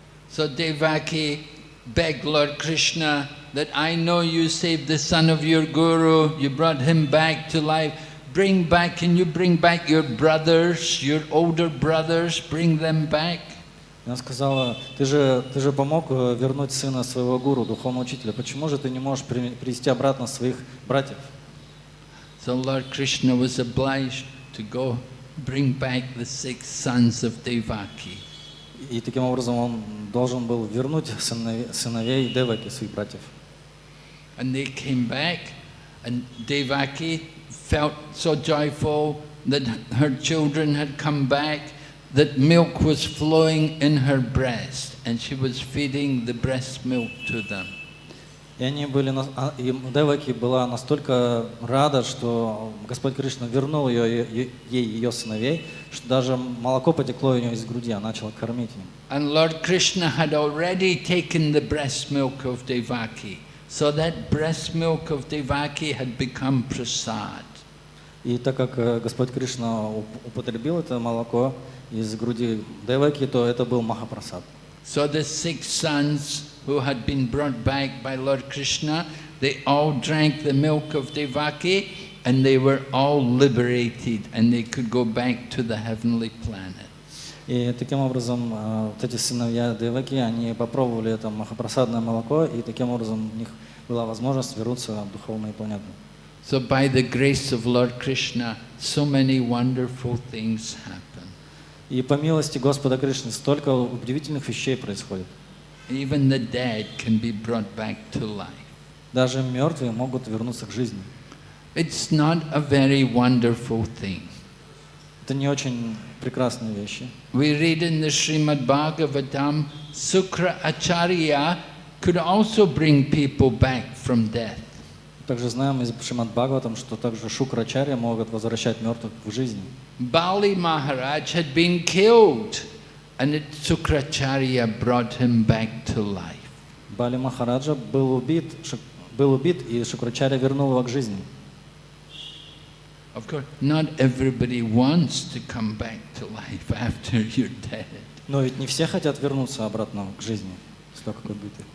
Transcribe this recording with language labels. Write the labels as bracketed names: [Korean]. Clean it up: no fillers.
[English] So Devaki begged Lord Krishna that I know you saved the son of your guru, you brought him back to life. Can you bring back your brothers, your older brothers, bring them back? [Russian] Она сказала: ты же помог вернуть сына своего гуру, духовного учителя. Почему же ты не можешь привести обратно своих братьев? [English] So Lord Krishna was obliged to go bring back the 6 sons of Devaki. [Russian] И таким образом он должен был вернуть сыновей Деваки, своих братьев. [English] And they came back, and Devaki felt so joyful that her children had come back, that milk was flowing in her breast, and she was feeding the breast milk to them. [Russian] И они были, и Деваки была настолько рада, что Господь Кришна вернул ей ее сыновей, что даже молоко потекло у нее из груди, она начала кормить им. [English] And Lord Krishna had already taken the breast milk of Devaki. So that breast milk of Devaki had become prasad. [Russian] И так как Господь Кришна употребил это молоко из груди Деваки, то это был Махапрасад. [English] So the 6 sons who had been brought back by Lord Krishna, they all drank the milk of Devaki and they were all liberated and they could go back to the heavenly planet. [Russian] И таким образом вот эти сыновья Деваки, они попробовали это махапрасадное молоко, и таким образом у них была возможность вернуться в духовные планеты. [English] So by the grace of Lord Krishna, so many wonderful things happen. [Russian] И по милости Господа Кришны столько удивительных вещей происходит. [English] Even the dead can be brought back to life. [Russian] Даже мертвые могут вернуться к жизни. [English] It's not a very wonderful thing. [Russian] Это не очень прекрасные вещи. [English] We read in the Srimad Bhagavatam, Sukra Acharya could also bring people back from death. [Russian] Также знаем из Шримад Бхагаватам, что также Шукрачарья могут возвращать мертвых в жизнь. [English] Bali Maharaj had been killed, and Sukracharya brought him back to life. [Russian] Бали Махараджа был убит, и Шукрачарья вернул его к жизни. [English] Of course, not everybody wants to come back to life after you're dead. [Russian] Но ведь не все хотят вернуться обратно к жизни, после того, как убиты.